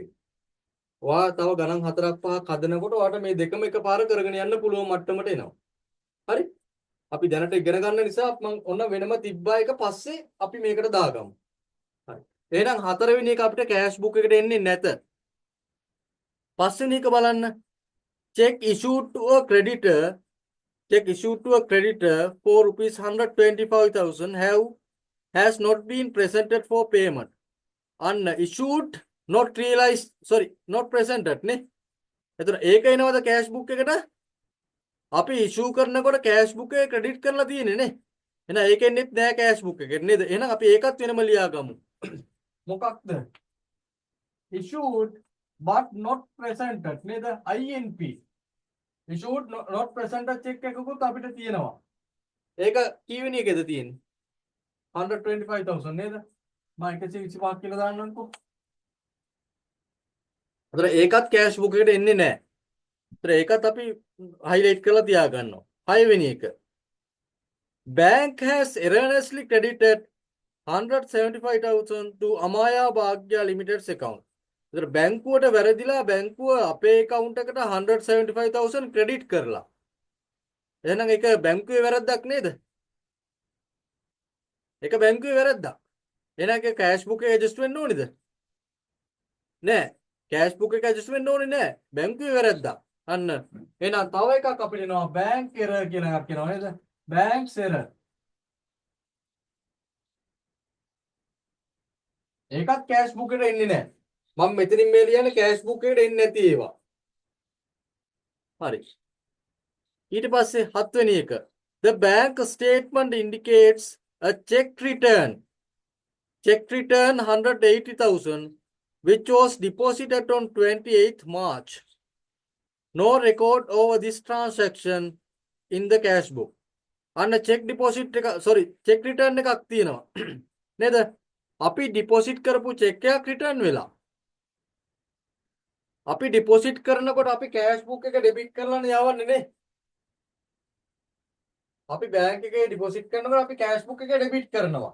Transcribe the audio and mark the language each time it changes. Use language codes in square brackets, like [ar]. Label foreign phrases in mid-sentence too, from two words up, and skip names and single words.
[si] ඔයා තව ගණන් 4ක් 5ක් හදනකොට ඔයාලට මේ දෙකම එකපාර කරගෙන යන්න පුළුවන් මට්ටමට එනවා. හරි? අපි දැනට ඉගෙන ගන්න නිසා මම ඔන්න වෙනම තිබ්බා එක පස්සේ අපි මේකට දාගමු. හරි. එහෙනම් හතරවෙනි එක අපිට [en] cash book [si] එකට එන්නේ නැත. පස්වෙනි එක බලන්න. [en] check issued to a creditor for rupees 125,000 has not been presented for payment. And issued not realized not presented නේ. [si] එතන ඒක එනවද [en] cash book [si] එකට? අපි ඉෂුව කරනකොට [en] cash book [si] එක ක්‍රෙඩිට් කරලා තියෙන්නේ නේ. එහෙනම් ඒකෙන්නෙත් නෑ [en] cash book [si] එකෙත් නේද? එහෙනම් අපි ඒකත් වෙනම ලියාගමු. මොකක්ද? [en] issued but not presented නේද? INP. issued not presented check [si] එකකුත් අපිට තියෙනවා. ඒක කීවෙනි එකද තියෙන්නේ? 125,000 නේද? මම 125 කියලා දාන්නම්කෝ. අතන ඒකත් [en] cash book [si] එකට එන්නේ නැහැ. අතන ඒකත් අපි highlight කරලා තියාගන්නවා. 6 වෙනි එක. [en] Bank has erroneously credited 175,000 to Amaya Bhagya Limited's account. [si] ඒතර බැංකුවට වැරදිලා බැංකුව අපේ account එකට 175,000 credit කරලා. එහෙනම් ඒක බැංකුවේ වැරද්දක් නේද? ඒක බැංකුවේ වැරද්දක්. එහෙනම් ඒක [en] cash book [si] එකේ adjust වෙන්න ඕනේද? නෑ. [en] cash book [si] එක adjust වෙන්න ඕනේ නෑ. බැංකුවේ වැරද්දක්. අන්න. එහෙනම් තව එකක් අපිට එනවා [en] bank error [si] කියලා එකක් එනවා නේද? [en] bank error. [si] ඒකත් [en] cash book [si] එකට එන්නේ නෑ. මම මෙතනින් මේ ලියන්නේ [en] cash book [si] එකට එන්නේ නැති ඒවා. හරි. ඊට පස්සේ 7 වෙනි එක. [en] The bank statement indicates a check return 180,000 which was deposited on 28th March. No record over this transaction in the cash book. [si] අන්න [en] check deposit [si] එක [en] check return [si] එකක් තියෙනවා. නේද? අපි deposit කරපු check එකක් return වෙලා. අපි deposit කරනකොට අපි [en] cash book [si] එක debit කරලානේ යවන්නේ නේ. අපි බැංක් එකේ deposit කරනකොට අපි [en] cash book [si] එක debit කරනවා.